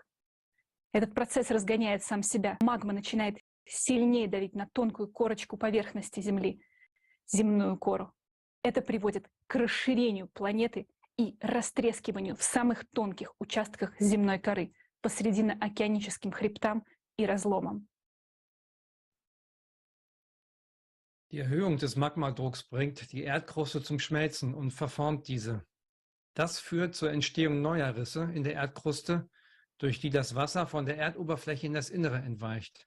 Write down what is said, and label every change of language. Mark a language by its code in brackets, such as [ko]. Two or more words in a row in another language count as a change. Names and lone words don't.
[ru] Этот процесс разгоняет сам себя. Магма начинает сильнее давить на тонкую корочку поверхности Земли, земную кору. Это приводит к расширению планеты и растрескиванию в самых тонких участках земной коры, по срединно-океаническим хребтам и разломам. [de] Die Erhöhung des Magmadrucks bringt die Erdkruste zum Schmelzen und verformt diese. Das führt zur Entstehung neuer Risse in der Erdkruste, durch die das Wasser von der Erdoberfläche in das Innere entweicht.